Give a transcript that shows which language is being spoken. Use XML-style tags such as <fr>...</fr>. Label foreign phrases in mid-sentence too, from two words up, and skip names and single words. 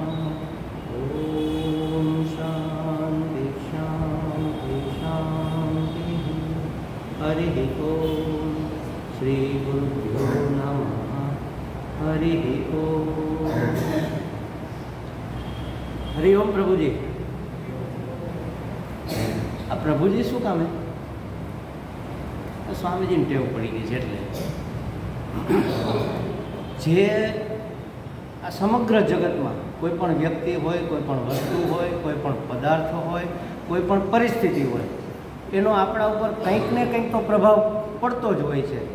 <sa>ॐ शान्ति शान्ति शान्तिः। हरिः ॐ श्रीगुरुभ्यो नमः। हरिः ॐ। हरि ओम प्रभुजी।</sa> <gu>आ प्रभुजी શું કામ હે? સ્વામીજીને ટેવ પડી ગઈ છે એટલે જે આ સમગ્ર જગતમાં કોઈ પણ વ્યક્તિ હોય, કોઈ પણ વસ્તુ હોય, કોઈ પણ પદાર્થ હોય, કોઈ પણ પરિસ્થિતિ હોય, એનો આપણા ઉપર કંઈક ને કંઈક તો પ્રભાવ પડતો જ હોય છે.</gu>